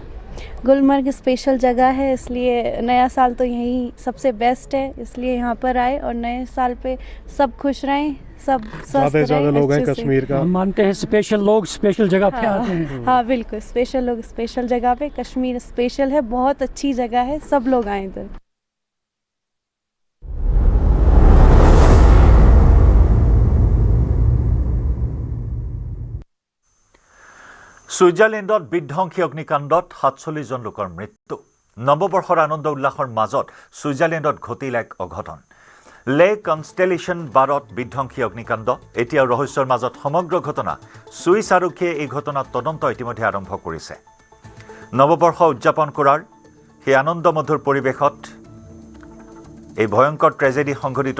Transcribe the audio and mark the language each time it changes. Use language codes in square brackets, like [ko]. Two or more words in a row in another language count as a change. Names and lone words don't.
[hi] गुलमर्ग स्पेशल जगह है इसलिए नया साल तो यही सबसे बेस्ट है इसलिए यहाँ पर आए और नए साल पे सब खुश रहें सब स्वस्थ रहें लोग हैं कश्मीर का हम मानते हैं स्पेशल लोग स्पेशल जगह पे आते हैं हाँ बिल्कुल स्पेशल लोग स्पेशल जगह पे कश्मीर स्पेशल है बहुत अच्छी जगह है सब लोग आए इधर [as] ছুইজাৰলেণ্ডত বিধ্বংসী অগ্নিকাণ্ডত ৪৭ জন লোকৰ মৃত্যু নৱবৰ্ষৰ আনন্দ উল্লাসৰ মাজত ছুইজাৰলেণ্ডত ঘটিল এক অঘটন লে কনষ্টেলেশ্যন বাৰত বিধ্বংসী অগ্নিকাণ্ড এতিয়াও ৰহস্যৰ মাজত সমগ্ৰ ঘটনা ছুইচ আৰক্ষীয়ে এই ঘটনাত তদন্ত ইতিমধ্যে আৰম্ভ কৰিছে নৱবৰ্ষ উদযাপন কৰাৰ সেই আনন্দমধুৰ পৰিৱেশত এই ভয়ংকৰ ট্ৰেজেডি সংঘটিত